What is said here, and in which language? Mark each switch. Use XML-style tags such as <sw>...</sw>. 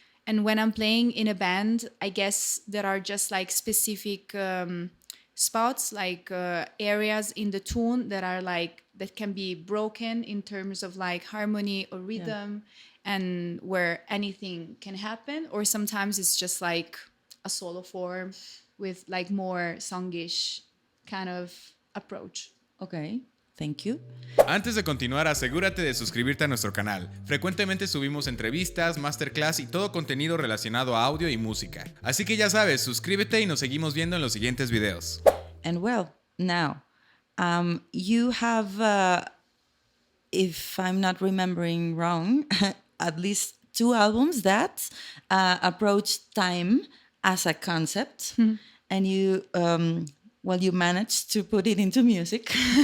<en>And when I'm playing in a band, I guess there are just like specific spots, like areas in the tune that are like, that can be broken in terms of like harmony or rhythm, and where anything can happen. Or sometimes it's just like a solo form with like more songish kind of approach. Okay. Thank you.</en> <es>Antes de continuar, asegúrate de suscribirte a nuestro canal. Frecuentemente subimos entrevistas, masterclass y todo contenido relacionado a audio y música. Así que ya sabes, suscríbete y nos seguimos viendo en los siguientes videos.</es> <en>And well, now, you have, if I'm not remembering wrong, at least 2 albums that approach time as a concept, and you you managed to put it into music.</en>